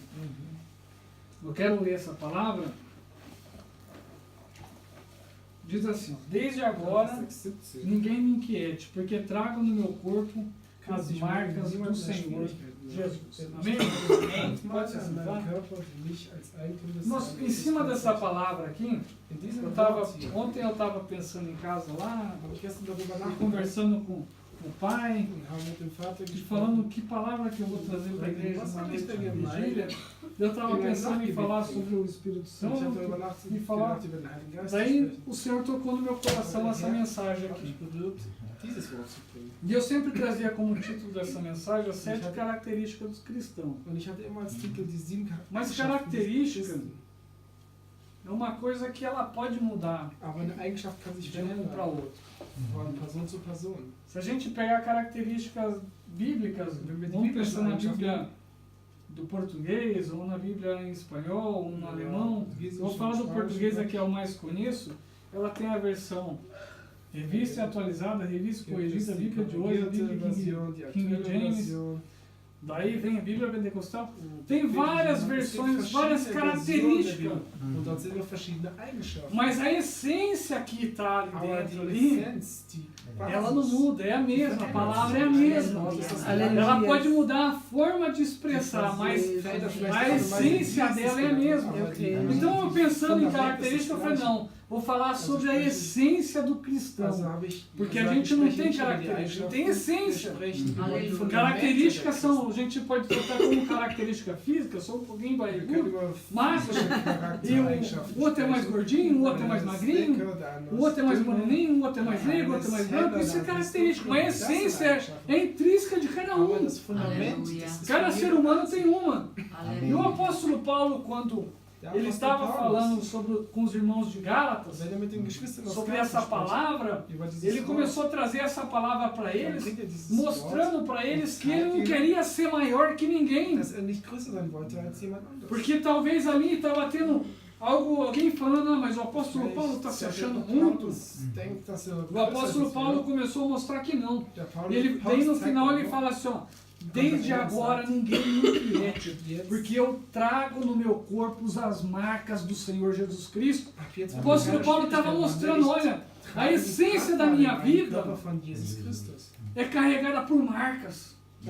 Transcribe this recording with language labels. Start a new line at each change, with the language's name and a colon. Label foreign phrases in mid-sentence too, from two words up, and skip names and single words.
Portuguese: Eu quero ler essa palavra. Diz assim, desde agora ninguém me inquiete, porque trago no meu corpo as marcas do Senhor Jesus. Amém? Pode se sentar? Em cima dessa palavra aqui, ontem eu estava pensando em casa lá, conversando com o pai,
German: und haben mit dem Vater
Portuguese: e
German: gesprochen.
Portuguese: falando que palavra que eu vou trazer para a igreja na noite da vigília. Eu estava pensando em falar sobre o Espírito
German: Und ich habe
Portuguese: Santo
German: darüber
Portuguese: e falar.
German: nachgedacht, über den Heiligen Geist zu
Portuguese: Daí
German: sprechen.
Portuguese: o Senhor tocou no meu coração essa mensagem
German: Hat
Portuguese: aqui.
German: mich berührt, dieses Wort zu bringen.
Portuguese: E eu sempre trazia como título dessa mensagem as 7 características dos cristãos.
German: Und ich hatte immer als Titel die 7
Portuguese: Mas
German: Eigenschaften des
Portuguese: característica
German: Christen.
Portuguese: é uma coisa que ela pode mudar
German: Aber eine Eigenschaft kann sich
Portuguese: de um para
German: verändern,
Portuguese: outro.
German: von Person zu Person.
Portuguese: Se a gente pegar características bíblicas, vamos pensar na Bíblia do português, ou na Bíblia em espanhol, ou no alemão. Eu vou falar do português aqui, é o mais conheço. Ela tem a versão revista e atualizada, revista e corrigida, a Bíblia de hoje, a Bíblia King James. Daí vem a Bíblia Pentecostal. Tem várias versões, várias características.
German: Und dort sind noch verschiedene Eigenschaften.
Portuguese: Mas a essência que está ali
German: Aber
Portuguese: dentro,
German: die
Portuguese: ali,
German: Essenz, die
Portuguese: ela não
German: Basis,
Portuguese: muda, é a mesma, a palavra é a mesma. Aleluia. Ela pode mudar a forma de expressar, mas a essência dela é a mesma. Eu creio. Então, eu pensando em característica, eu falei, não, vou falar sobre a essência do
German: Also
Portuguese: cristão.
German: habe ich
Portuguese: Porque a
German: gesagt,
Portuguese: gente
German: ich
Portuguese: não
German: spreche
Portuguese: tem
German: nicht über die
Portuguese: característica, tem
German: Eigenschaften,
Portuguese: essência.
German: wir sprechen über die
Portuguese: Aleluia.
German: Fundamente
Portuguese: Características
German: der
Portuguese: são, a gente pode tratar como característica física, sou um pouquinho
German: Wir können
Portuguese: barrigudo,
German: über
Portuguese: mas
German: physische
Portuguese: e
German: Charaktereigenschaften
Portuguese: o outro é mais
German: sprechen.
Portuguese: gordinho, o outro é
German: Der
Portuguese: mais
German: eine ist
Portuguese: magrinho,
German: dicker, der andere
Portuguese: o outro é mais
German: ist dünner.
Portuguese: moreninho, o outro é mais negro, o outro é mais branco, isso é característico, mas a essência é intrínseca de cada
German: Aber
Portuguese: um.
German: das Fundament,
Portuguese: Aleluia.
German: das ist
Portuguese: Cada
German: von
Portuguese: ser
German: jedem
Portuguese: humano
German: einzelnen.
Portuguese: tem uma. E o Aleluia. apóstolo Paulo, quando
German: Der
Portuguese: ele
German: Apostel
Portuguese: estava
German: Paulus,
Portuguese: falando com os irmãos de Gálatas,
German: wenn mit den Geschwistern aus
Portuguese: sobre
German: Galaten
Portuguese: essa
German: spricht,
Portuguese: palavra,
German: über dieses
Portuguese: ele
German: Wort,
Portuguese: começou a trazer essa palavra para
German: dann
Portuguese: eles,
German: bringt dieses
Portuguese: mostrando para eles que ele não queria ser maior que ninguém.
German: Wort, dass nicht größer sein wollte als jemand anderes.
Portuguese: Porque talvez ali estava tendo alguém falando, mas o apóstolo Paulo está se achando muito.
German: Denkt, dass
Portuguese: O apóstolo Paulo começou a mostrar que não.
German: Der
Portuguese: E
German: Paulus,
Portuguese: ele, daí no final ele fala assim, ó, desde agora ninguém me inquiete, porque eu trago no meu corpo as marcas do Senhor Jesus Cristo. O apóstolo Paulo estava mostrando, olha, a essência da minha vida é carregada por marcas.